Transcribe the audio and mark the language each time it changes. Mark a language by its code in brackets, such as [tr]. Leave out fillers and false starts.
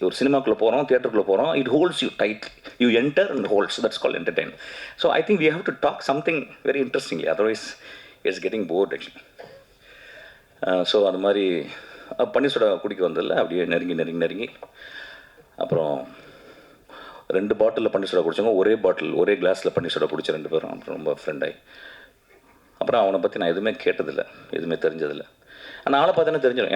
[ta] ஒரு சினிமாக்குள்ளே போகிறோம், தியேட்டருக்குள்ளே போகிறோம், [en] it holds you tightly. You enter and holds. That's called entertain. So I think we have to talk something very interestingly. Otherwise, it's getting bored actually. [ta] So அது மாதிரி பன்னீர் soda குடிக்க வந்ததில்ல. அப்படியே நெருங்கி அப்புறம் 2 பாட்டிலில் பன்னீர் சோடா குடித்தவங்க ஒரே கிளாஸில் பன்னீர் சோடா குடித்த 2 பேரும் அப்புறம் ரொம்ப ஃப்ரெண்டாகி. அப்புறம் அவனை பற்றி நான் எதுவுமே கேட்டதில்லை, எதுவுமே தெரிஞ்சதில்லை. ஆனால் ஆளை பார்த்தோன்னே தெரிஞ்சிடும்.